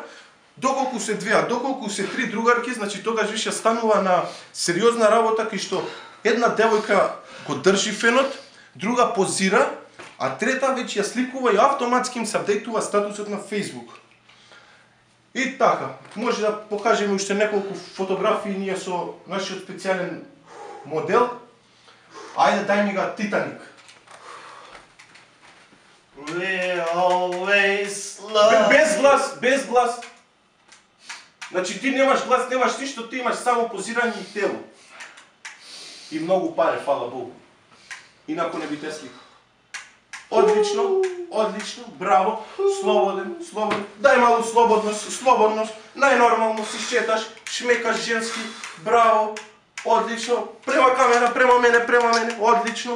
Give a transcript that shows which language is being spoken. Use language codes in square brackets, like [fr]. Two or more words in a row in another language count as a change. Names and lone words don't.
[mk] Доколку се две, доколку се три другарки, значи тогаш више станува на сериозна работа, кај што една девојка го држи фенот, друга позира, а трета веќе ја сликува и автоматски им се апдейтува статусот на Facebook. И така, може да покажеме уште неколку фотографии ние со нашиот специјален модел. Ајде, [sr] дај ми га [mk] Титаник. [en] We always love... [mk] Без глас. Значи ти немаш глас, немаш ништо, ти имаш само позирање и тело. И многу пари, фала Богу. Инако не би те слика. Одлично, браво, слободен. [sr] Дај малу слободност, [mk] најнормално си шеташ, шмекаш женски, браво, одлично, према камера, према мене, одлично.